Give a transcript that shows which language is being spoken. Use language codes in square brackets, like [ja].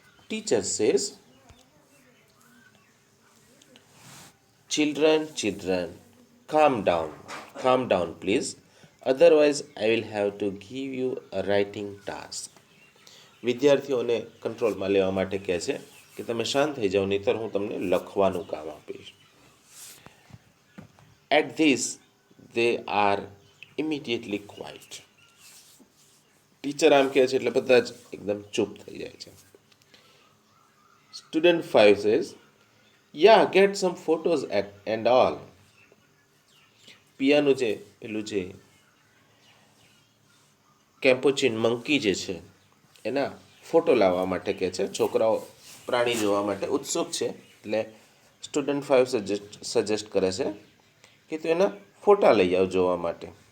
[en] Teacher says, children, calm down please, otherwise I will have to give you a writing task. [gu] વિદ્યાર્થીઓને કંટ્રોલમાં લેવા માટે કહે છે કે તમે શાંત થઈ જાઓ, નહીંતર હું તમને લખવાનું કામ આપીશ. [en] At this they are immediately quiet. [gu] Teacher આમ કહે છે એટલે બધા જ એકદમ ચૂપ થઈ જાય છે. [en] Student 5 says, yeah, get some photos and all. [gu] પિયાનું જે પેલું જે કેમ્પોચિન મંકી જે છે એના ફોટો લાવવા માટે કહે છે. છોકરાઓ પ્રાણી જોવા માટે ઉત્સુક છે એટલે સ્ટુડન્ટ 5 સજેસ્ટ કરે છે કે તું એના ફોટા લઈ આવ જોવા માટે.